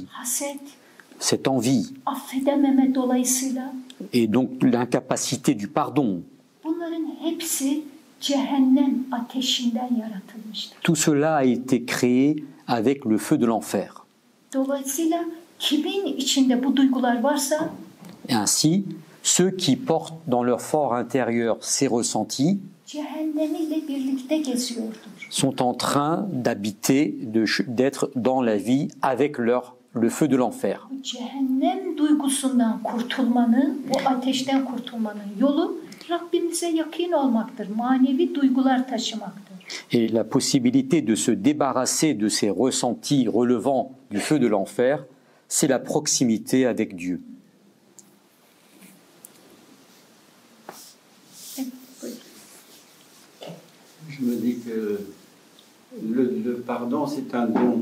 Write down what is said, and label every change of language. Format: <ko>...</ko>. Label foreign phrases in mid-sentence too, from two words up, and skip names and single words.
<tr>haset,</tr> <fr>cette envie</fr> <tr>affedememe dolayısıyla</tr> <fr>et donc l'incapacité du pardon,</fr> <tr>bunların hepsi cehennem ateşinden yaratılmıştır.</tr> <fr>tout cela a été créé avec le feu de l'enfer.</fr> <tr>Dolayısıyla kimin içinde bu duygular varsa</tr> <fr>Et ainsi, ceux qui portent dans leur fort intérieur ces ressentis</fr> <tr>cehennemiyle birlikte geziyordur.</tr> <fr>sont en train d'habiter, d'être dans la vie avec le feu de l'enfer.</fr> <tr>Bu cehennem duygusundan kurtulmanın, bu ateşten kurtulmanın yolu Rabbimize yakın olmaktır. Manevi duygular taşımaktır.</tr> <fr>Et la possibilité de se débarrasser de ces ressentis relevant du feu de l'enfer, c'est la proximité avec Dieu. Je me dis que le pardon, c'est un don.</fr>